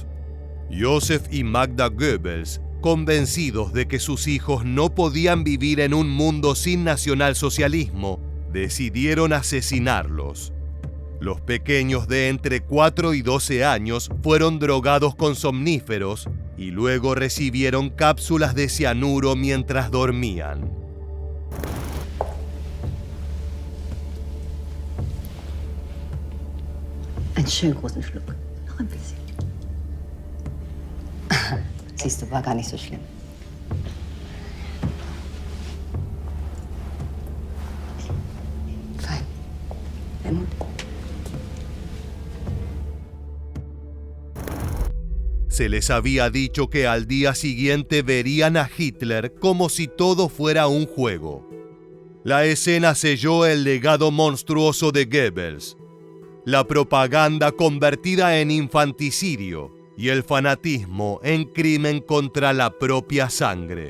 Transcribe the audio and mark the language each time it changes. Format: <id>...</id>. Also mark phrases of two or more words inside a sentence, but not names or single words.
<es>Joseph y Magda Goebbels, convencidos de que sus hijos no podían vivir en un mundo sin nacionalsocialismo, decidieron asesinarlos. Los pequeños de entre 4 y 12 años fueron drogados con somníferos y luego recibieron cápsulas de cianuro mientras dormían.</es> <de>Einen schönen großen Schluck. Noch ein bisschen. Siehst du, war gar nicht so schlimm. Fein. Helmut?</de> <es>Se les había dicho que al día siguiente verían a Hitler como si todo fuera un juego. La escena selló el legado monstruoso de Goebbels. La propaganda convertida en infanticidio y el fanatismo en crimen contra la propia sangre.</es>